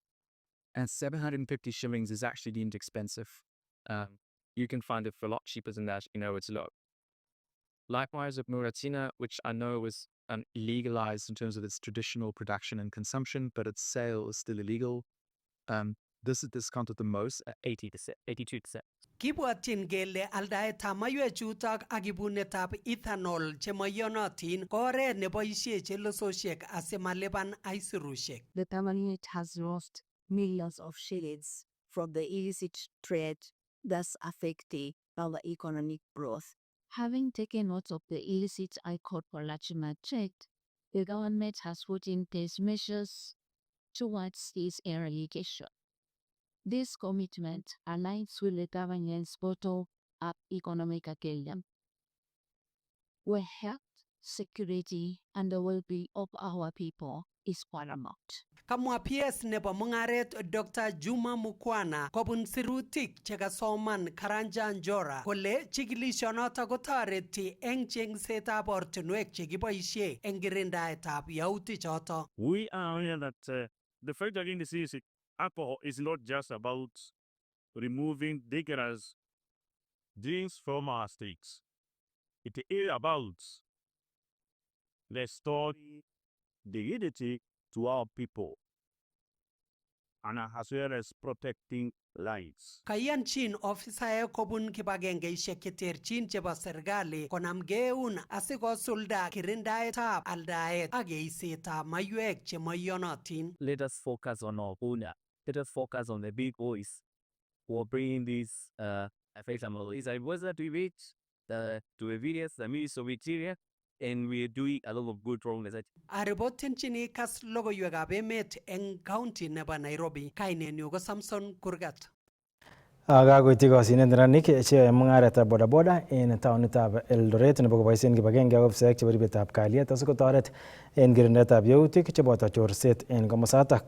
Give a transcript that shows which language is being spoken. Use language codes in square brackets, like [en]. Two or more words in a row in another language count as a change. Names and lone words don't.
[en] And 750 shillings is actually deemed expensive. You can find it for a lot cheaper than that, it's low. Likewise with Muratina, which I know was legalized in terms of its traditional production and consumption, but its sale is still illegal. This is discounted the most at 80%, 82%. [kln] Kibwatyin kele aldaetab maiywechutok ak ibunetab ethanol chemoiyonotin ko oret neboisie chelososiek asimalipan aisirusiek. [en] The government has lost millions of shillings from the illicit trade, thus affecting our economic growth. Having taken note of the illicit alcohol consumption trade, the government has put in place measures towards its eradication. This commitment aligns with the government's bottom-up economic agenda, where health, security, and the well-being of our people is paramount. [kln] Kamwa PS nebo mungaret Dr. Juma Mukwana kobun sirutik chekasoman Karanja Njora kole chikilishonoto kotoreti eng chengsetab ortinwek chekiboisie eng kirindaetab yautichoto. [en] We are aware that the fight against illicit alcohol is not just about removing dangerous drinks from our streets. It is about restoring dignity to our people and as well as protecting lives. [kln] Kayanchin ofisaek kobun kibagengeisiek cheterchin chebo serikali konamgei eun asikosulda kirindaetab aldaet ak eisetab maiywek chemoiyonotin. [en] Let us focus on our owner. Let us focus on the big boys who are bringing these effects. I was at we reach to a various Soviet and we are doing a lot of good wrong. [kln] Aripotenchini Kass logoiwekab emet eng county nebo Nairobi. Kainenyu ko Samson Kurgat. Kakoityi kosyinet neranik cheyoe mung'aretab bodaboda en taonitab Eldoret nebo koboisien kibagenge ak ofisaek chebo ribetab kalyet asikotoret en kirindaetab yautik cheboto chorset en komosatak.